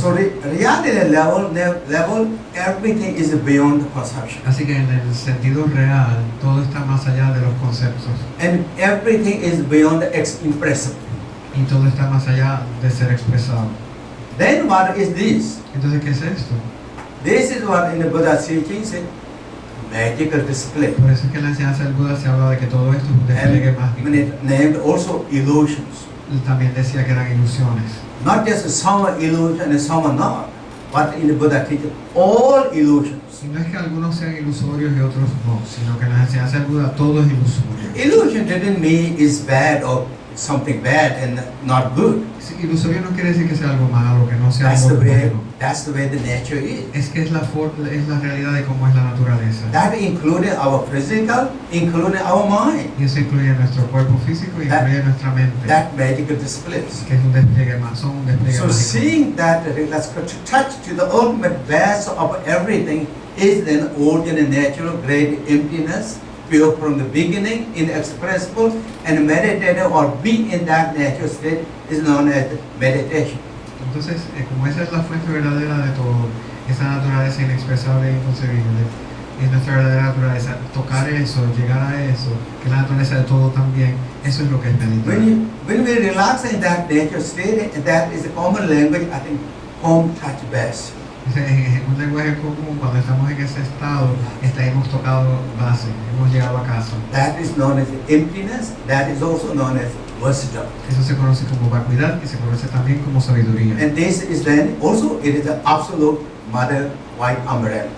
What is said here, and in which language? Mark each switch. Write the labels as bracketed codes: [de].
[en] So the reality level, everything is beyond the perception. [es] Así que en el sentido real, todo está más allá de los conceptos [en] And everything is beyond the expressible. [es] y todo está más allá de ser expresado. [en] Then what is this? [es] Entonces, ¿qué es esto? [en] This is what in the Buddha's teaching said, magical display. [es] Por eso es que en la enseñanza del Buda se habla de que todo esto es un despliegue mágico. [en] And it named also illusions. [es] Él también decía que eran ilusiones. [en] Not just some are illusion and some are not, but in the Buddha teaching, all illusions. [es] Y no es que algunos sean ilusorios y otros no, sino que en la enseñanza del Buda todo es ilusorio. [en] Illusion didn't mean it's bad or something bad and not good. [es] Sí, ilusorio no quiere decir que sea algo malo, que no sea [en] That's [es] algo [en] the way, [es] bueno. [en] that's the way the nature is. [es] Es que es la realidad de cómo es la naturaleza. [en] That included our physical, including our mind. [es] Y eso incluye nuestro cuerpo físico y incluye nuestra mente. [en] That magical displays. [es] Que es un despliegue más, son un despliegue [en] So [es] mágico. [en] seeing that, let's touch to the ultimate base of everything is then ordinary, natural, great emptiness, pure from the beginning, inexpressible, and meditative or be in that natural state is known as meditation. [es] Entonces, como esa es la fuente verdadera de todo, esa naturaleza inexpresable e inconcebible, es nuestra verdadera naturaleza, tocar eso, llegar a eso, que es la naturaleza de todo también, eso es lo que es meditar. [en] When we relax in that natural state, that is a common language, I think, home touch base. [es] En un lenguaje común, cuando estamos en ese estado, hemos tocado base, hemos llegado a casa. [en] That is known as emptiness, that is also known as wisdom. [es] Eso se conoce como vacuidad y se conoce también como sabiduría. [en] And this is then also, it is the absolute mother white umbrella.